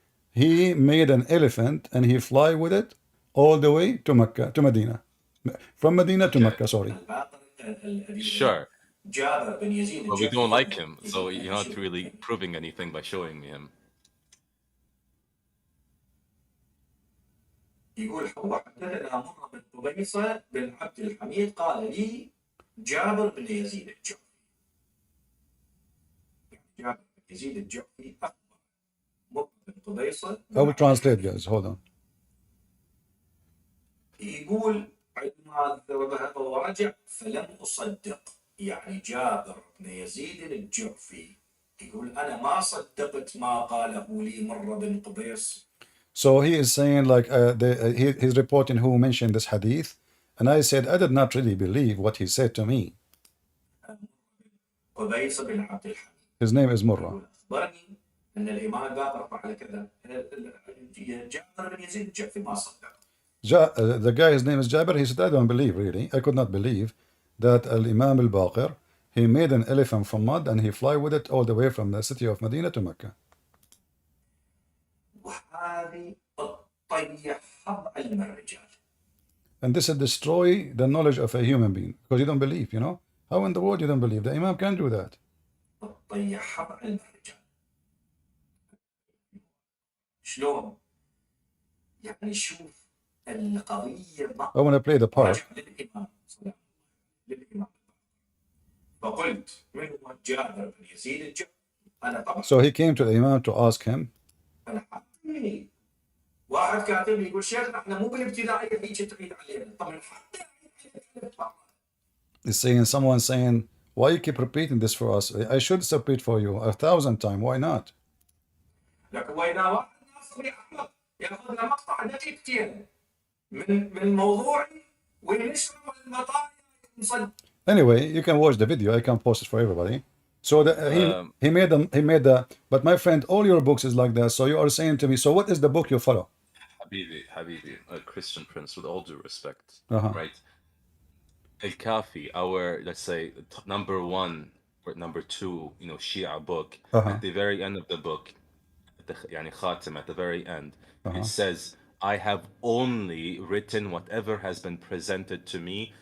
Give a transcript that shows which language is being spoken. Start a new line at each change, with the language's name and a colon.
English: He made an elephant and he fly with it all the way to Mecca, to Medina, from Medina to Okay, Mecca. Sorry. sure. But we don't like him, so you're not really proving anything by showing me him.
Arabic: يقول هو حدثنا مر بن قبيصة بن عبد الحميد قال لي جابر بن يزيد الجعفي. جابر بن يزيد الجعفي أخبر مر بن قبيصة.
English: I will translate, guys. Hold on.
Arabic: يقول عندما ذهب ورجع فلم أصدق، يعني جابر بن يزيد الجعفي يقول أنا ما صدقت ما قاله لي مر بن قبيص.
English: So he is saying like he's reporting who mentioned this hadith, and I said I did not really believe what he said to me.
Arabic: قبيصة بن عبد الحميد.
English: His name is Murrah.
Arabic: يقول أخبرني ان الامام الباقر فعل كذا. جابر بن يزيد الجعفي ما صدق.
English: The guy, his name is Jabir, he said, I don't believe, really. I could not believe that Al-Imam al-Baqir, he made an elephant from mud and he fly with it all the way from the city of Medina to Mecca.
Arabic: وهذه تطيح علم الرجال.
English: And this will destroy the knowledge of a human being because you don't believe, you know? How in the world you don't believe? The Imam can't do that.
Arabic: تطيح علم الرجال. شلون؟ يعني شوف القضية
English: I want to play the part.
Arabic: راجع للإمام للإمام. فقلت من هو جابر بن يزيد الجعفي؟ أنا طبعا.
English: So he came to the Imam to ask him.
Arabic: أنا حقي. واحد كاتب لي يقول شيخنا احنا مو بالابتدائية هيك تعيد علينا. طبعا حتى
English: He's saying, someone saying, why you keep repeating this for us? I should repeat for you 1,000 times. Why not?
Arabic: لكن وإذا واحد ناصري أحمق ياخذ له مقطع دقيقتين من موضوعي وينشره المطايا مصدق.
English: Anyway, you can watch the video. I can post it for everybody. So he made them. He made the. But my friend, all your books is like that. So you are saying to me, so what is the book you follow? Habibi, a Christian Prince, with all due respect, Uh-huh. right? Al-Kafi, our, let's say, number one or number two, Shia book, at the very end of the book,
Arabic: يعني
English: Khatim, at the very end, it says, I have only written whatever has been presented to me.